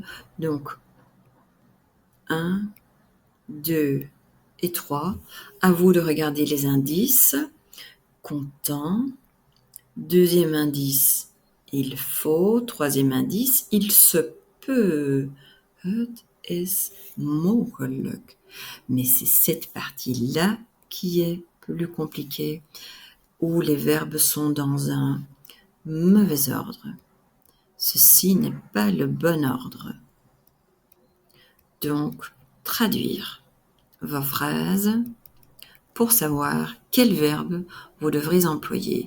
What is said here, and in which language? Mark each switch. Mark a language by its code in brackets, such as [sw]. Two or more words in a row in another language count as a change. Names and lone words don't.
[fr] Donc, 1, 2 et 3. À vous de regarder les indices. Content. Deuxième indice, il faut. Troisième indice, il se peut. [nl] Het is mogelijk. [fr] Mais c'est cette partie-là qui est plus compliquée, où les verbes sont dans un mauvais ordre. Ceci n'est pas le bon ordre. Donc, traduire vos phrases pour savoir quel verbe vous devrez employer.